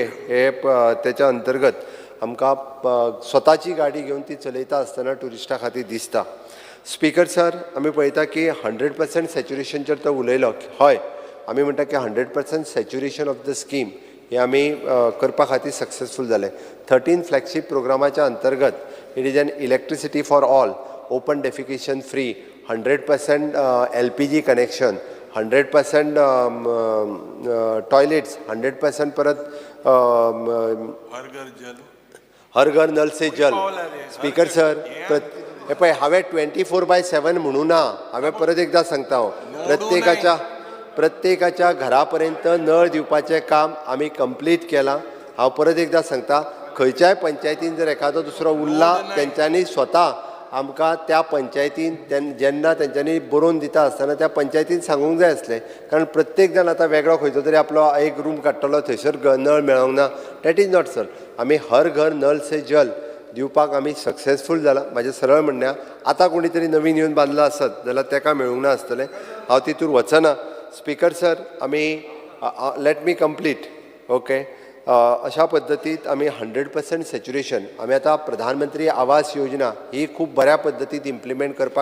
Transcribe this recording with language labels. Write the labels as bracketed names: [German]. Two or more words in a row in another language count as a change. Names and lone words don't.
[Konkani] हे त्याच्या अंतर्गत आमकां स्वताची गाडी घेवन ती चलयता आसतना ट्युरिस्टां खातीर दिसता [English] speaker sir [Konkani] आमी पळयता की 100% सॅच्युरेशनचेर तो उलयलो हय आमी म्हणटा की [English] 100% saturation of the scheme [Konkani] हे आमी करपा खातीर सक्सेसफूल जाले 13 फ्लॅगशीप प्रोग्रामाच्या अंतर्गत [English] it is an electricity for all open defecation free 100% LPG connection 100% toilets 100% [Konkani] परत हर घर नल से जल [English] speaker sir [Konkani] हे पळय हांवें 24/7 म्हणूं ना हांवें परत एकदां सांगता हांव प्रत्येकाच्या घरा पर्यंत नळ दिवपाचें काम आमी कंप्लीट केलां हांव परत एकदां सांगता खंयच्याय पंचायतीन जर एखादो दुसरो उरला तेंच्यांनी स्वता आमकां त्या पंचायतीन जेन्ना तेंच्यांनी बरोवन दिता आसतना त्या पंचायतीन सांगूंक जाय आसलें कारण प्रत्येक जाण आतां वेगळो खंयचो तरी आपलो एक रूम काडटलो थंयसर नळ मेळोंक ना [English] that is not [Konkani] सर आमी हर घर नल से जल दिवपाक आमी सक्सेसफूल जाला म्हाजें सरळ म्हणणें आतां कोणी तरी नवीन येवन बांदला आसत जाल्यार ताका मेळूंक ना आसतलें हांव तितूर वचना [English] speaker sir [Konkani] आमी [English] let me complete okay [Konkani] अशा पद्दतीत आमी 100% सॅच्युरेशन आमी आतां प्रधानमंत्री आवास योजना ही खूब बऱ्या पद्दतीत इम्प्लिमेंट करपा